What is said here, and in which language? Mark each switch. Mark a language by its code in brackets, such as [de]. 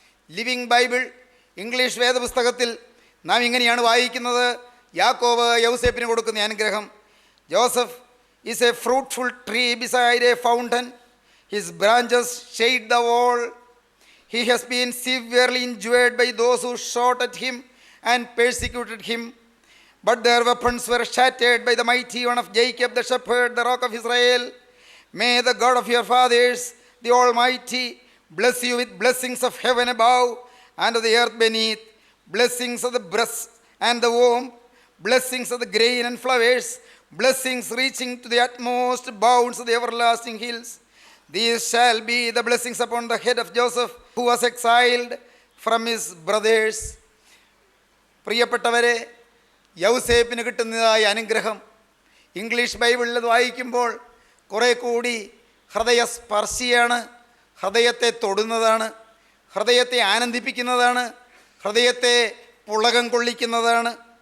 [ml] Living Bible English വേദപുസ്തകത്തിൽ നാം ഇങ്ങനെയാണ് വായിക്കുന്നത്. യാക്കോബ് യൗസേപ്പിന് കൊടുക്കുന്ന അനുഗ്രഹം: [en] Joseph is a fruitful tree beside a fountain. His branches shade the wall. He has been severely injured by those who shot at him and persecuted him. But their weapons were shattered by the mighty one of Jacob, the shepherd, the rock of Israel. May the God of your fathers, the Almighty, bless you with blessings of heaven above and of the earth beneath, blessings of the breast and the womb, blessings of the grain and flowers, blessings reaching to the utmost bounds of the everlasting hills. These shall be the blessings upon the head of Joseph, who was exiled from his brothers. [ml] പ്രിയപ്പെട്ടവരെ, യൗസേപ്പിന് കിട്ടുന്നതായ അനുഗ്രഹം English ബൈബിളിൽ വായിക്കുമ്പോൾ കുറേ കൂടി ഹൃദയസ്പർശിയാണ്, ഹൃദയത്തെ തൊടുന്നതാണ്, ഹൃദയത്തെ ആനന്ദിപ്പിക്കുന്നതാണ്, ഹൃദയത്തെ പുളകം കൊള്ളിക്കുന്നതാണ്.